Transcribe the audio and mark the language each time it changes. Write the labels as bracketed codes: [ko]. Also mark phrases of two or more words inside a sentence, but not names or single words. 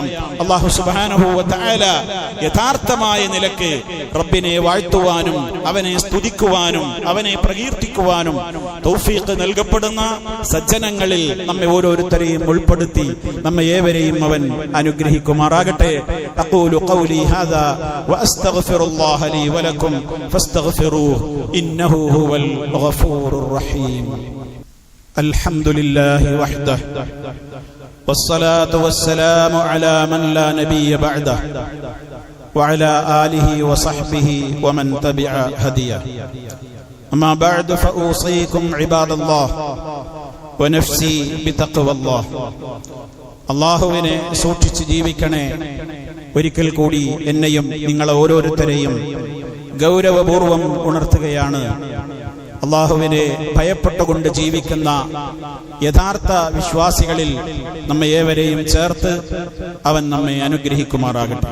[ar] الله سبحانه وتعالى [ml] യഥാർത്ഥമായ നിലക്ക് റബ്ബിനെ വാഴ്ത്തുവാനും അവനെ സ്തുതിക്കുവാനും അവനെ പ്രകീർത്തിക്കുവാനും തൗഫീഖ് നൽകപ്പെടുന്ന സജ്ജനങ്ങളിൽ നമ്മെ ഓരോരുത്തരെയും ഉൾപ്പെടുത്തി നമ്മെ ഏവരെയും അവൻ അനുഗ്രഹിക്കുമാറാകട്ടെ. [ar] أقول قولي هذا وأستغفر الله لي ولكم فاستغفروه إنه هو الغفور الرحيم. الحمد لله وحده والصلاة والسلام على من لا نبي بعده وعلى آله وصحبه ومن تبع هديه أما بعد فأوصيكم عباد الله ونفسي بتقوى الله [ml] അല്ലാഹുവിനെ സൂക്ഷിച്ച് ജീവിക്കണേ. ഒരിക്കൽ കൂടി എന്നെയും നിങ്ങളെ ഓരോരുത്തരെയും ഗൗരവപൂർവം ഉണർത്തുകയാണ്. അല്ലാഹുവിനെ ഭയപ്പെട്ടുകൊണ്ട് ജീവിക്കുന്ന യഥാർത്ഥ വിശ്വാസികളിൽ നമ്മെ ഏവരെയും ചേർത്ത് അവൻ നമ്മെ അനുഗ്രഹിക്കുമാറാകട്ടെ.